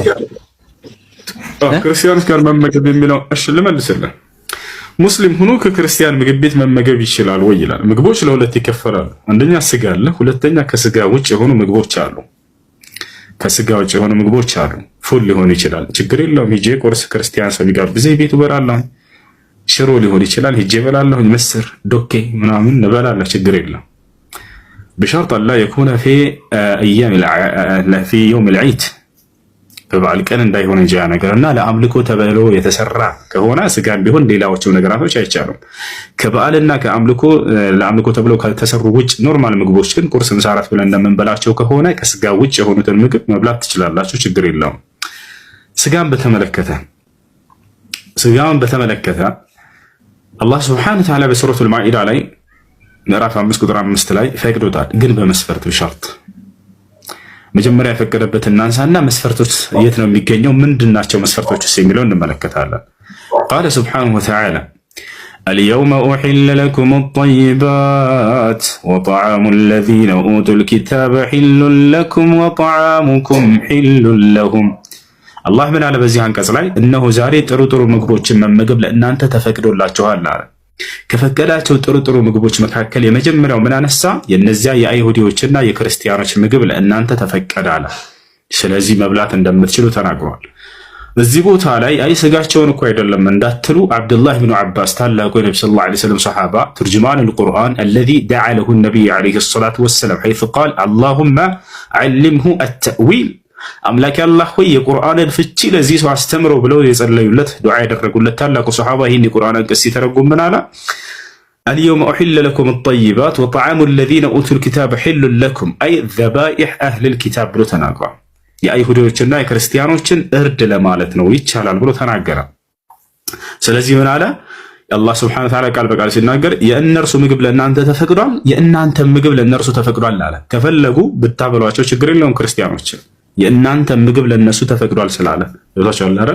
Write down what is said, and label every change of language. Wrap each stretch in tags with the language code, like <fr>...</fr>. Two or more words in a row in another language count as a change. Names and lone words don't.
<am>ክርስቲያኖች ጋር መመገብ የሚለው እሺ ልመልስልህ። ሙስሊም ሆኖ ከክርስቲያን ምግብ ቤት መመገብ ይችላል ወይ ይላል። ምግቦች ለሁለት ይከፈላሉ። አንደኛ ስጋ አለ፣ ሁለተኛ ከስጋ ውጭ የሆኑ ምግቦች አሉ። ከስጋ ውጭ የሆኑ ምግቦች አሉ። ፉል ሊሆን ይችላል፣ ችግር የለውም። ሂጄ ቁርስ ክርስቲያን ሰው ቢጋብዘኝ ቤቱ እበላለሁ። ሽሮ ሊሆን ይችላል፣ ሂጄ እበላለሁ። ምስር ዶኬ ምናምን እበላለሁ፣ ችግር የለም።</am> <ar>بشرط لا يكون في يوم العيد</ar> <am>በበዓል ቀን እንዳይሆን እንጂ ያ ነገርና ለአምልኮ ተብሎ የተሰራ ከሆነ ስጋም ቢሆን ሌላዎቹ ነገራቶች አይቻሉም። ከበዓልና ለአምልኮ ተብሎ ከተሰሩ ውጭ ኖርማል ምግቦች ግን ቁርስ፣ ምሳ፣ እራት ብለን እንደምንበላቸው ከሆነ ከስጋ ውጭ የሆኑትን ምግብ መብላት ትችላላችሁ፣ ችግር የለውም። ስጋን በተመለከተ አላህ</am> <ar>سبحانه وتعالى</ar> <am>በሱረቱል ማኢዳ ላይ ምዕራፍ 5 ቁጥር 5 ላይ ፈቅዶታል፣ ግን በመስፈርት ቢሸርጥ መጀመሪያ የፈቀደበት እናንሳና መስፈርቶች የት ነው የሚገኘው ምንድናቸው መስፈርቶችስ የሚለው እንመለከታለን።</am> <ar>قال سبحانه وتعالى اليوم أحل لكم الطيبات وطعام الذين أوتوا الكتاب حل لكم وطعامكم حل لهم الله من على</ar> <am>በዚህ አንቀጽ ላይ እነሆ ዛሬ ጥሩ ምግቦችን መመገብ ለእናንተ ተፈቅዶላችኋል አለ። ከፈቀዳቸው ጥሩ ምግቦች መካከል የመጀመሪያው ምን አነሳ? የነዚያ የአይሁዲዎችና የክርስቲያኖች ምግብ ለእናንተ ተፈቀደ አለ። ስለዚህ መብላት እንደምትችሉ ተናግሯል። እዚህ ቦታ ላይ አይ ስጋቸውን እኮ አይደለም እንዳትሉ አብዱላህ ብኑ አባስ ታላቁ የነብዩ</am> <ar>صلى الله عليه وسلم</ar> <am>ሰሃባ ተርጅማን</am> <ar>القرآن الذي دعا له النبي عليه الصلاة والسلام حيث قال اللهم علمه التأويل</ar> <am>አምላክ አላህ ሆይ የቁርአንን ፍቺ ለዚህ ሰው አስተምረው ብለው የጸለዩለት ዱዓ ያደረጉለት ታላቁ ሰሃባ ይህን የቁርአን አንቀጽ ሲተረጉም ምን አለ?</am> <ar>اليوم أحل لكم الطيبات وطعام الذين أوتوا الكتاب حل لكم أي ذبائح أهل الكتاب</ar> <am>ብሎ ተናግሯል። የአይሁዶችና የክርስቲያኖችን እርድ ለማለት ነው ይቻላል ብሎ ተናገረ። ስለዚህ ምን አለ? አላህ</am> <ar>سبحانه وتعالى</ar> <am>ቃል በቃል ሲናገር የእነርሱ ምግብ ለእናንተ ተፈቅዷል፣ የእናንተ ምግብ ለእነርሱ ተፈቅዷል አለ። ከፈለጉ ብታበሏቸው ችግር የለውም ክርስቲያኖችን የእናንተ ምግብ ለነሱ ተፈቅዷል ስላለ ይወጣቻል አይደል?</am>